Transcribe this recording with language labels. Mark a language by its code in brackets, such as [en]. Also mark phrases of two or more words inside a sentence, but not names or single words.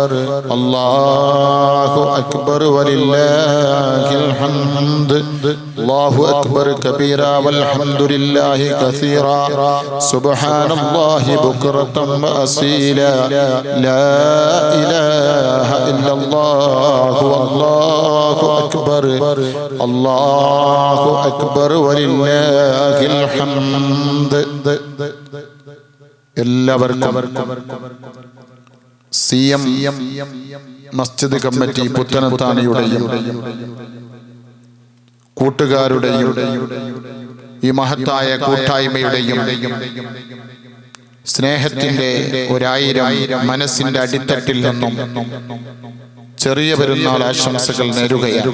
[ar] الله أكبر ولله الحمد الله أكبر كبيرا والحمد لله كثيرا سبحان الله بكرة وأصيلا لا إله إلا الله والله أكبر الله أكبر ولله الحمد. [ml] എല്ലാവർക്കും CM മസ്ജിദ് കമ്മിറ്റി പുത്തനത്താണിയുടെയും കൂട്ടുകാരുടെയും ഈ മഹത്തായ കൂട്ടായ്മയുടെയും സ്നേഹത്തിന്റെ 1000 മനസ്സിന്റെ അടിത്തട്ടിൽ നിന്നും ചെറിയ പെരുന്നാൾ ആശംസകൾ നേരുകയാണ്.